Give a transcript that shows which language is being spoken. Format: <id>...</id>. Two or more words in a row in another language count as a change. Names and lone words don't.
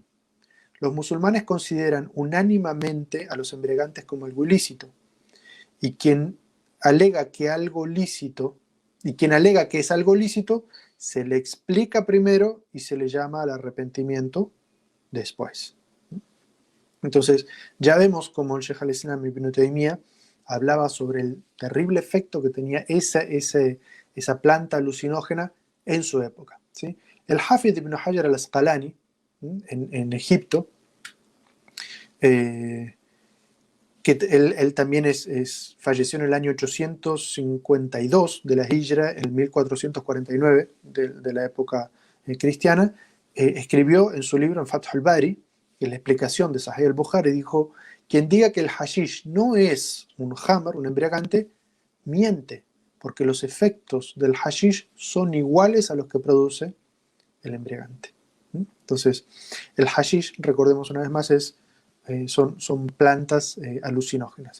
<es>Los musulmanes consideran unánimemente a los embriagantes como algo ilícito, y quien alega que es algo lícito, se le explica primero y se le llama al arrepentimiento después. Entonces, ya vemos cómo el Sheikh al-Islam ibn Taymiyyah hablaba sobre el terrible efecto que tenía esa planta alucinógena en su época, ¿sí? El Hafid ibn Hajar al-Asqalani, en Egipto, que él también falleció en el año 852 de la Hijra, en 1449 de la época cristiana, escribió en su libro, en Fath al-Bari, en la explicación de Sahih al-Bukhari, dijo: quien diga que el hashish no es un hamar, un embriagante, miente, porque los efectos del hashish son iguales a los que produce el embriagante. Entonces, el hashish, recordemos una vez más, son plantas alucinógenas.</es>